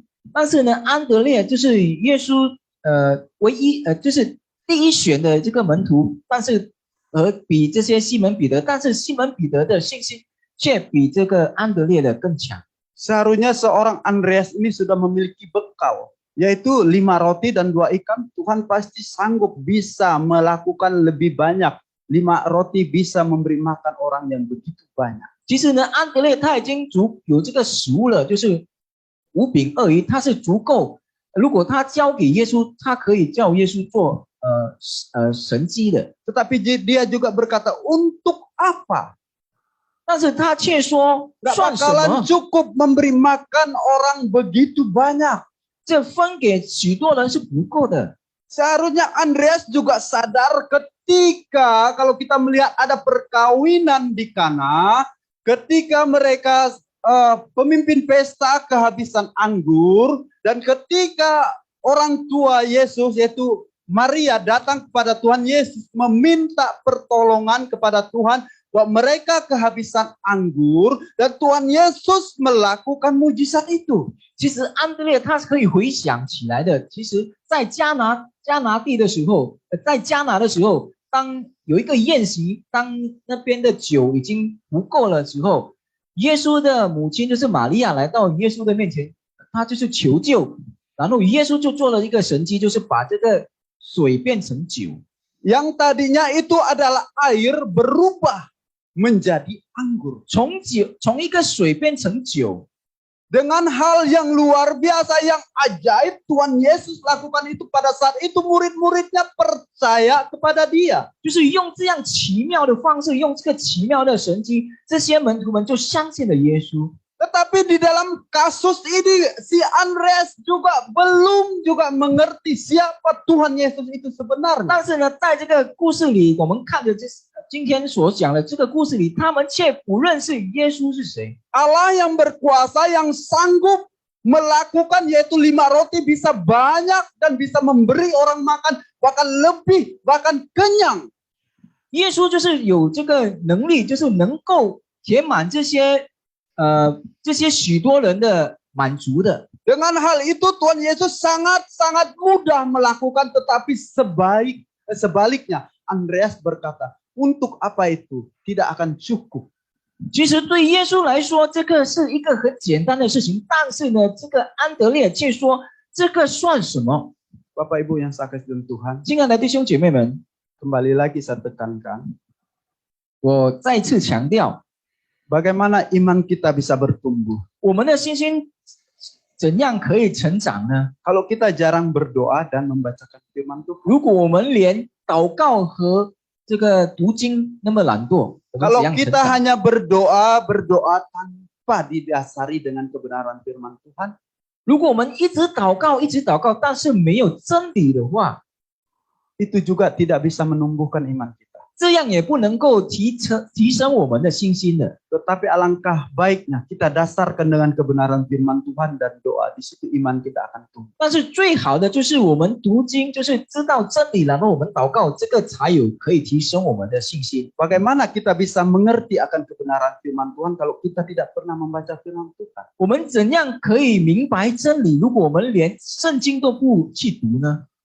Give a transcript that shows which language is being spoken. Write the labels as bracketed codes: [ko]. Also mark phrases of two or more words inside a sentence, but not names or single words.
[zh] 但是呢，安德烈就是耶稣唯一就是第一选的这个门徒，但是比这些西门彼得，但是西门彼得的信心却比这个安德烈的更强。 [id] Seharusnya seorang Andreas ini sudah memiliki bekal, yaitu 5 roti dan 2 ikan. Tuhan pasti sanggup bisa melakukan lebih banyak. 5 roti bisa memberi makan orang yang begitu banyak. [zh] 其实呢，安德烈他已经有这个食物了，就是5饼2鱼，他是足够。如果他交给耶稣，他可以叫耶稣做神迹的。 [id] Tetapi dia juga berkata, untuk apa? [zh] 但是他却说， [id] Gak [zh] 算什 [id] bakalan [zh] 么？ [id] cukup memberi makan orang begitu banyak. [zh] 这分给许多人是不够的。 [id] Seharusnya Andreas juga sadar ketika kalau kita melihat ada perkawinan di Kana, ketika mereka pemimpin pesta kehabisan anggur, dan ketika orang tua Yesus yaitu Maria datang kepada Tuhan Yesus meminta pertolongan kepada Tuhan bahwa mereka kehabisan anggur, dan Tuhan Yesus melakukan mujizat itu. [zh] 其实安德烈他是可以回想起来的。其实，在加拿地的时候，在加拿的时候，当有一个宴席，当那边的酒已经不够了时候，耶稣的母亲就是玛利亚来到耶稣的面前，他就是求救，然后耶稣就做了一个神迹，就是把这个水变成酒。 [id] Yang tadinya itu adalah air berubah menjadi anggur. [zh] 从一个水变成酒， [id] Dengan hal yang luar biasa, yang ajaib, Tuhan Yesus lakukan itu pada saat itu murid-muridnya percaya kepada dia. [zh] 就是用这样奇妙的方式，用这个奇妙的神迹，这些门徒们就相信了耶稣。 [id] Tetapi di dalam kasus ini si Andreas belum juga mengerti siapa Tuhan Yesus itu sebenarnya. [zh] 但是呢，在这个故事里，我们看着今天所讲的这个故事里，他们却不认识耶稣是谁。 [id] Allah yang berkuasa yang sanggup melakukan yaitu 5 roti bisa banyak dan bisa memberi orang makan bahkan lebih bahkan kenyang. [zh] 耶稣就是有这个能力，就是能够填满这些许多人的满足的。 [id] Dengan hal itu Tuhan Yesus sangat mudah melakukan, tetapi sebaliknya Andreas berkata, untuk apa itu? Tidak akan cukup. [zh] 其实对耶稣来说，这个是一个很简单的事情，但是呢，这个安德烈却说这个算什么？ [id] Bapak Ibu yang saya kasih dalam Tuhan, [zh] 亲爱的弟兄姐妹们， [id] kembali lagi saya tekankan, [zh] 我再次强调， [id] bagaimana iman kita bisa bertumbuh. [zh] 我们的信心怎样可以成长呢？ [id] Kalau kita jarang berdoa dan membacakan firman Tuhan. [zh] 如果我们连祷告和这个读经那么懒惰，我们 [id] Kalau [zh] 怎样成 [id] kita [zh] 长？ [id] hanya berdoa tanpa didasari dengan kebenaran firman Tuhan, [zh] 如果我们一直祷告，但是没有真理的话， [id] itu juga tidak bisa menumbuhkan iman kita. [zh] 这样也不能够提升我们的信心的。 [id] Tetapi alangkah baiknya kita dasarkan dengan kebenaran firman Tuhan dan doa. Di situ iman kita akan tumbuh. [zh] 但是最好的就是我们读经，就是知道真理，然后我们祷告，这个才有可以提升我们的信心。 [id] Bagaimana kita bisa mengerti akan kebenaran firman Tuhan kalau kita tidak pernah membaca firman Tuhan? [zh] 我们怎样可以明白真理？如果我们连圣经都不去读呢？